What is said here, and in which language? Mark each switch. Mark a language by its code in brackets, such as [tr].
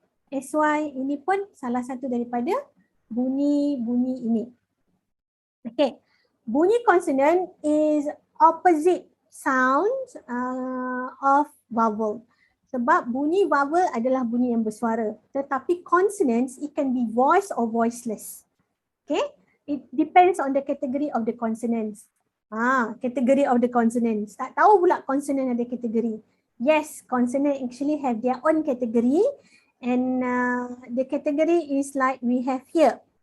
[ms] SY ini pun salah satu daripada bunyi-bunyi ini. Okay. [en] Bunyi consonant is opposite sounds of vowel. [ms] Sebab bunyi vowel adalah bunyi yang bersuara. [en] Tetapi consonants, it can be voice or voiceless. Okay. It depends on the category of the consonants. Category of the consonants. [ms] Tak tahu pula consonant ada kategori. [en] Yes, consonant actually have their own category. And the category is like we have here.